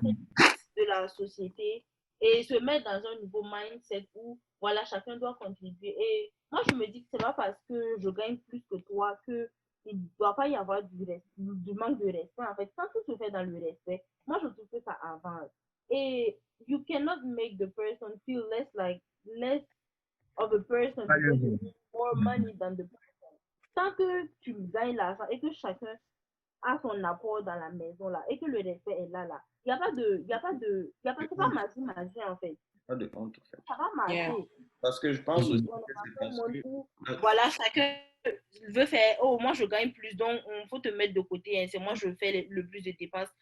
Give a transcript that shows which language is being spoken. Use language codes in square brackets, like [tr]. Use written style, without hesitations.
[fr] de la société et se mettre dans un nouveau mindset où voilà, chacun doit contribuer. Et moi, je me dis que c'est pas parce que je gagne plus que toi que il ne doit pas y avoir du manque de respect. En fait, quand tout se fait dans le respect, moi, je trouve que ça avance. [en] Et you cannot make the person feel less of a person because you need more money than the person. [fr] Tant que tu gagnes l'argent et que chacun a son apport dans la maison là et que le respect est là, il n'y a pas c'est pas magie en fait. Pas de honte, en fait. Ça va marcher. [en] Yeah. [fr] Parce que je pense aussi que c'est parce que voilà, chacun veut faire, oh, moi je gagne plus, donc il faut te mettre de côté, hein, c'est moi je fais le plus de dépenses.